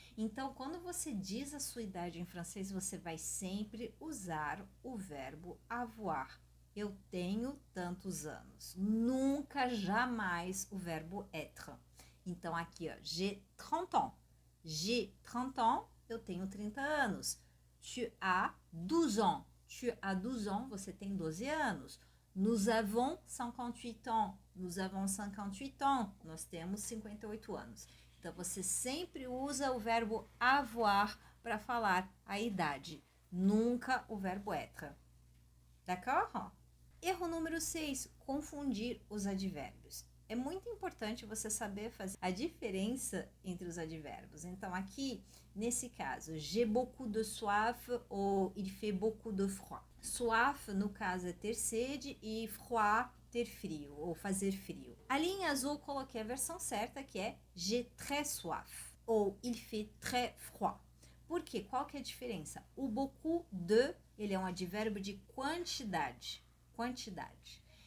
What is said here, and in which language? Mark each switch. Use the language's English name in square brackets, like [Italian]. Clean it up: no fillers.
[Portuguese] Então, quando você diz a sua idade em francês, você vai sempre usar o verbo avoir. Eu tenho tantos anos. Nunca, jamais o verbo être. Então, aqui, ó, [French] j'ai 30 ans. J'ai 30 ans, [Portuguese] eu tenho 30 anos. [French] Tu as 12 ans. Tu as 12 ans, [Portuguese] você tem 12 anos. [French] Nous avons 58 ans. Nous avons 58 ans. [Portuguese] Nós temos 58 anos. Então, você sempre usa o verbo avoir para falar a idade. Nunca o verbo être. [French] D'accord? [Portuguese] Erro número 6, confundir os advérbios. É muito importante você saber fazer a diferença entre os advérbios. Então, aqui, nesse caso, [French] j'ai beaucoup de soif ou il fait beaucoup de froid. [Portuguese] Soif, no caso, é ter sede e froid, ter frio ou fazer frio. Ali em azul, coloquei a versão certa, que é [French] j'ai très soif ou il fait très froid. [Portuguese] Por quê? Qual que é a diferença? O [French] beaucoup de, [Portuguese] ele é um advérbio de quantidade. Quantidade.